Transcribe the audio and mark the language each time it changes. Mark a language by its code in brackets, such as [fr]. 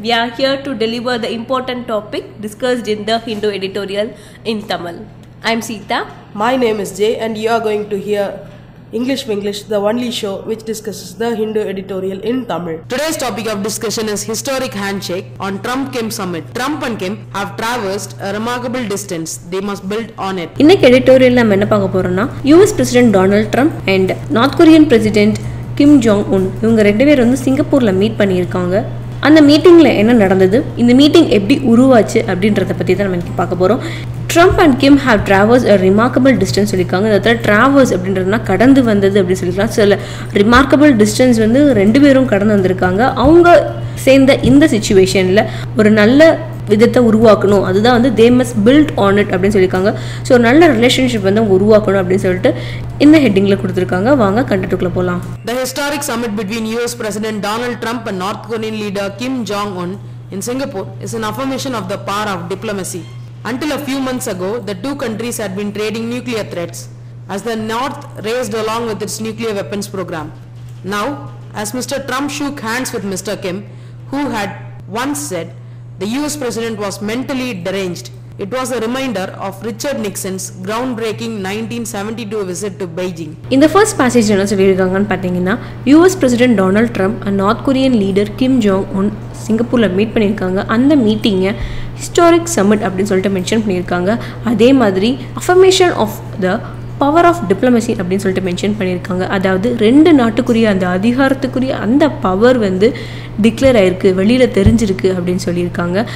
[en] We are here to deliver the important topic discussed in the Hindu editorial in Tamil. I am Sita. My name is Jay and you are going to hear WINGlish, the only show which discusses the Hindu editorial in Tamil. Today's topic of discussion is historic handshake on Trump-Kim summit. Trump and Kim have traversed a remarkable distance. They must build on it. [ta] இன்னைக்கு editorial நம்ம என்ன பார்க்க போறோம்னா [en] US President Donald Trump and North Korean President Kim Jong-un [ta] இவங்க ரெண்டு பேர் வந்து சிங்கப்பூர்ல மீட் பண்ணியிருக்காங்க. அந்த மீட்டிங்ல என்ன நடந்தது, இந்த மீட்டிங் எப்படி உருவாச்சு அப்படின்றத பத்தி தான் நம்ம இன்னைக்கு பார்க்க போறோம். [en] Trump and Kim have traversed a remarkable distance [ta] சொல்லியிருக்காங்க. அதாவது traverse அப்படின்றதுனா கடந்து வந்தது அப்படின்னு சொல்லிக்கலாம். சில [en] remarkable distance [ta] வந்து ரெண்டு பேரும் கடந்து வந்திருக்காங்க. அவங்க சேர்ந்த இந்த சிச்சுவேஷன்ல ஒரு நல்ல விதத்தை உருவாக்கணும், அதுதான் வந்து [en] they must build on it [ta] அப்படின்னு சொல்லியிருக்காங்க. ஸோ ஒரு நல்ல ரிலேஷன்ஷிப் வந்து அவங்க உருவாக்கணும் அப்படின்னு சொல்லிட்டு இந்த ஹெட்டிங்ல கொடுத்துருக்காங்க. வாங்க கண்டென்ட்டுக்குள்ள போகலாம். [en] The historic summit between US President Donald Trump and North Korean leader Kim Jong-un in Singapore is an affirmation of the power of diplomacy. Until a few months ago, the two countries had been trading nuclear threats as the North raced along with its nuclear weapons program. Now, as Mr. Trump shook hands with Mr. Kim, who had once said the US president was mentally deranged, it was a reminder of Richard Nixon's groundbreaking 1972 visit to Beijing. In the first passage [ta] என்ன சொல்லியிருக்காங்கன்னு பார்த்தீங்கன்னா, [en] US President Donald Trump and North Korean leader Kim Jong-un [ta] சிங்கப்பூரில் meet பண்ணியிருக்காங்க. அந்த மீட்டிங்கை historic submit அப்படின்னு சொல்லிட்டு mention பண்ணியிருக்காங்க. அதே மாதிரி [en] affirmation of the power of diplomacy [ta] அப்படின்னு சொல்லிட்டு மென்ஷன் பண்ணியிருக்காங்க. அதாவது ரெண்டு நாட்டுக்குரிய அந்த அதிகாரத்துக்குரிய அந்த பவர் வந்து டிக்ளேர் ஆயிருக்கு, வெளியில் தெரிஞ்சிருக்கு அப்படின்னு சொல்லியிருக்காங்க.